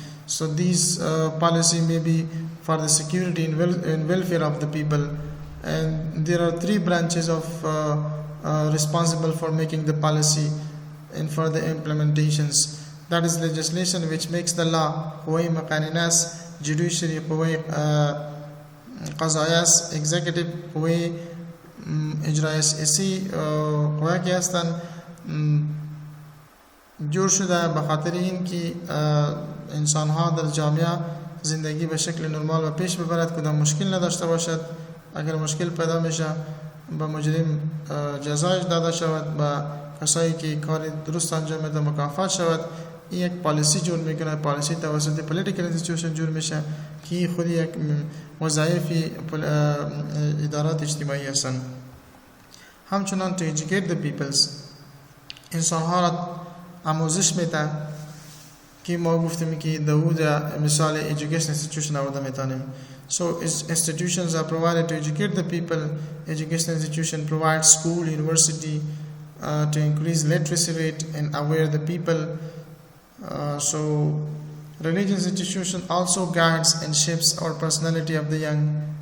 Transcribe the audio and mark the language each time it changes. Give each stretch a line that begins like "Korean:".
English: So these policy may be for the security and welfare of the people. And there are three branches of responsible for making the policy and for the implementations. That is legislation, which makes the law.
Persian: قوی مقننه، judiciary قوی قضایه، executive قوی اجرای سیاسی قوی که هستند جور شده به خاطر این که انسان ها در جامعه زندگی به شکل نرمال و پیش ببرد، کدام مشکل نداشته باشد. اگر مشکل پیدا میشه به مجرم جزایش داده شود، به کسایی که کار درست انجام میده مکافات شود. این یک پالیسی جور میکنه، پالیسی توسط پولیتیکل انستیتوشن جور میشه که خود یک وظایف ادارات اجتماعی هستند. همچنان
English: to educate the peoples،
Persian: انسان ها را آموزش میده که ما گفتیم که داود مثال education institution آورده میتونیم.
English: So institutions are provided to educate the people. Education institution provides school, university to increase literacy rate and aware the people. So religious institution also guides and shapes our personality of the young.